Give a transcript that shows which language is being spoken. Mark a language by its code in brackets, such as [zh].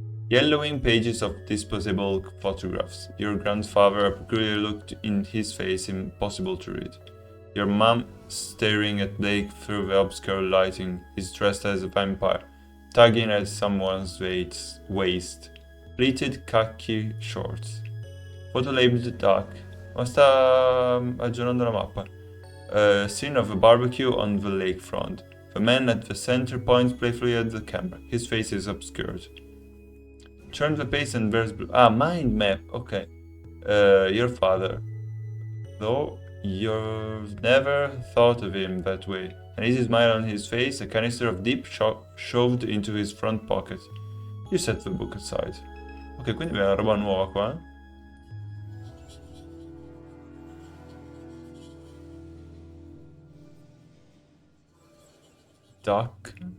[en] Yellowing pages of disposable photographs. Your grandfather, a peculiar look in his face impossible to read. Your mom staring at Blake through the obscure lighting. He's dressed as a vampire, tugging at someone's waist. Pleated khaki shorts. Photo labeled dark. [it] Ma sta aggiornando la mappa. [en] Scene of a barbecue on the lakefront. The man at the center points playfully at the camera. His face is obscured. Turn the page and there's... Ah, mind map. Okay. Your father. Though you've never thought of him that way. An easy smile on his face, a canister of deep shoved into his front pocket. You set the book aside. [it] Ok, quindi abbiamo una roba nuova qua. [en] Duck.